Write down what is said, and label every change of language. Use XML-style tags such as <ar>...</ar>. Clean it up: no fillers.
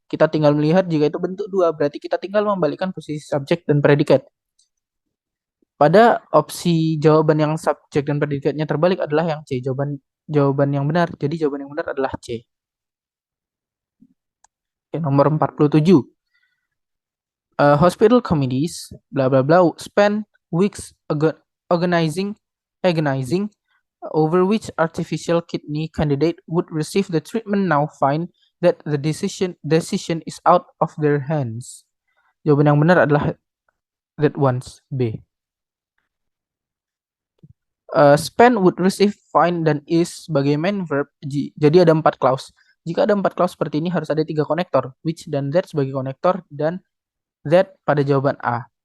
<id>Kita tinggal melihat jika itu bentuk 2, berarti kita tinggal membalikkan posisi subjek dan predikat. Pada opsi jawaban yang subjek dan predikatnya terbalik adalah yang C, jawaban yang benar. Jadi jawaban yang benar adalah C. Oke, nomor 47.</id> <en>Hospital committees bla bla bla spend weeks agonizing over which artificial kidney candidate would receive the treatment now find that the decision is out of their hands.</en> <id>Jawaban yang benar adalah</id> <en>that ones,</en> <id>B. Spend would receive find dan is sebagai main verb. Jadi ada 4 clause. Jika ada 4 clause seperti ini harus ada 3 konektor, which dan that sebagai konektor dan that pada jawaban A.</id>